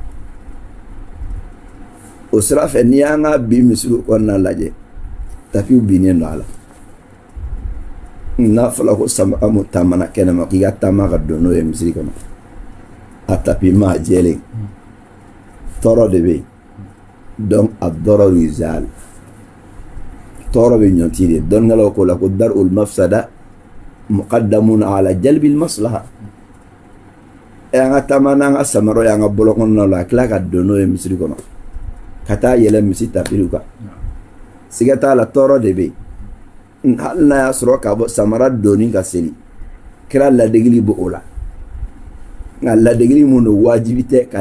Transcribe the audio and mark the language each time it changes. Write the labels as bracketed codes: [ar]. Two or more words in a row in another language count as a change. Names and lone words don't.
[bm] o sira fɛ n'i y'an ka bi misiriw kɔnɔna lajɛ tapiw binnen don a la n'a fɔra ko samara mun taamana kɛnɛma k'i ka taama ka don n'o ye misiri kɔnɔ a tapi maa jɛlen tɔɔrɔ de bɛ yen donc a [ar] الضرر يزال [bm] tɔɔrɔ bɛ ɲɔnti de dɔnnikɛlaw ko la ko [ar] درء المفسدة مقدم على جلب المصلحة [bm] an ka taama n'an ka samara y'an ka bɔlɔ kɔnɔna la a tila ka don n'o ye misiri kɔnɔ ka taa yɛlɛ misi tapiriw kan siga t'a la tɔɔrɔ de bɛ yen hali n'a y'a sɔrɔ k'a bɔ samara donni ka seli kira ladegeli b'o o la nka ladegeli mun don wajibi tɛ ka